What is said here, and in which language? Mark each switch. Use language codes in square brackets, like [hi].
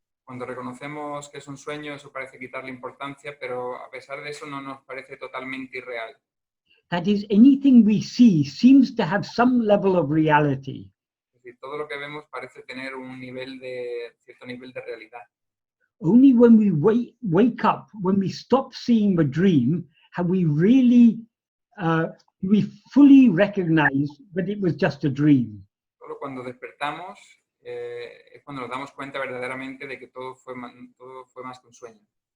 [es] Cuando reconocemos que es un sueño, eso parece quitarle importancia, pero a pesar de eso no nos parece totalmente irreal. [en] That is, anything we see seems to have some level of reality. [es] Es decir, todo lo que vemos parece tener un cierto nivel de realidad. [en] Only when we wake up, when we stop seeing the dream, have we really we fully recognize that it was just a dream. [es] Solo cuando despertamos es cuando nos damos cuenta verdaderamente de que todo fue más que un sueño.